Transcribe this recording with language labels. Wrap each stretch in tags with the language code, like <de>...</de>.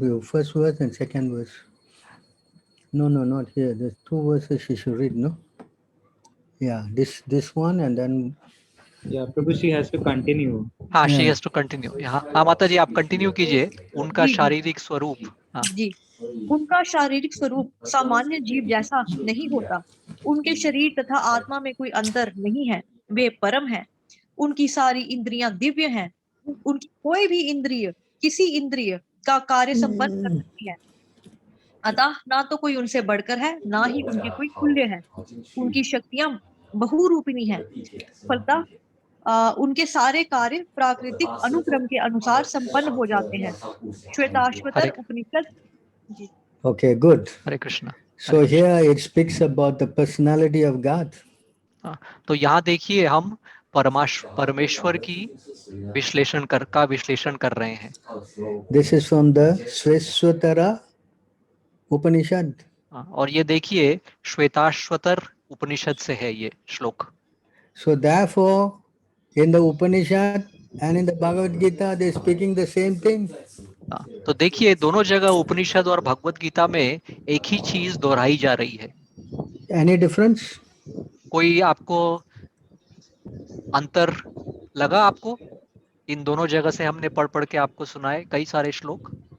<en>Your first verse and second verse. No, not here. There's 2 verses you should read, no? Yeah, this one and then. Yeah, Prabhu, she has to continue. हाँ, she Yeah. has to continue।</en> <hi>यहाँ हाँ माता जी आप continue कीजिए। उनका जी, जी। शारीरिक स्वरूप जी, उनका शारीरिक स्वरूप सामान्य जीव जैसा नहीं होता। उनके शरीर तथा आत्मा में कोई अंतर नहीं है। वे परम है। उनकी सारी इंद्रियां दिव्य हैं। उनकी कोई भी इंद्रिय किसी इंद्रिय का कार्य संपन्न कर सकती है। अतः ना तो कोई उनसे बढ़कर है, ना ही उनके कोई तुल्य है। उनकी शक्तियां बहुरूपिणी हैं। फलतः उनके सारे कार्य प्राकृतिक अनुक्रम के अनुसार संपन्न हो जाते हैं। श्वेताश्वतर उपनिषद। जी।</hi> <en>Okay, good.</en> <hi>Hare Krishna.</hi> <en>So here it speaks about the personality of God.</en> <hi>तो यहाँ देखिए हम परमेश्वर की विश्लेषण कर रहे हैं।</hi> <en>This is from the Sveshwatara Upanishad.</en> <hi>और ये देखिए श्वेताश्वतर उपनिषद से है ये श्लोक।</hi> <en>So therefore, in the Upanishad and in the Bhagavad Gita, they are speaking the same thing.</en> <hi>तो देखिए दोनों जगह उपनिषद और भगवत गीता में एक ही चीज दोहराई जा रही है।</hi> <en>Any difference?</en> <hi>कोई आपको अंतर लगा आपको? इन दोनों जगह से हमने पढ़ के आपको सुनाए कई सारे श्लोक।</hi>